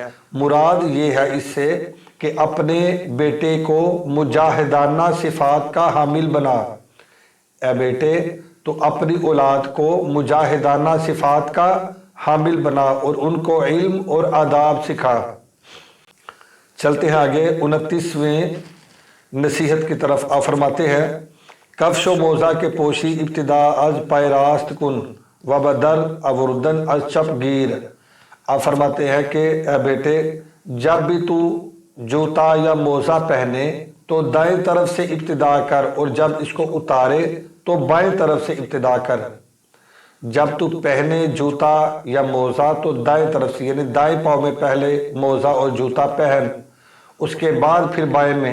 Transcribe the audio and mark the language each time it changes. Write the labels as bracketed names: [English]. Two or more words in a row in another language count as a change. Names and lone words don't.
[Urdu] مراد یہ ہے اس سے کہ اپنے بیٹے کو مجاہدانہ صفات کا حامل بنا، اے بیٹے تو اپنی اولاد کو مجاہدانہ صفات کا حامل بنا اور ان کو علم اور آداب سکھا۔ چلتے ہیں آگے 29ویں نصیحت کی طرف۔ آپ فرماتے ہیں [Persian] کفش و موزہ کے پوشی ابتدا از پائے راست کن و بدر اوردن از چپ گیر۔ [Urdu] آپ فرماتے ہیں کہ اے بیٹے جب بھی تو جوتا یا موزہ پہنے تو دائیں طرف سے ابتدا کر اور جب اس کو اتارے تو بائیں طرف سے ابتدا کر۔ جب تو پہنے جوتا یا موزہ تو دائیں طرف سے، یعنی دائیں پاؤں میں پہلے موزہ اور جوتا پہن، اس کے بعد پھر بائیں میں۔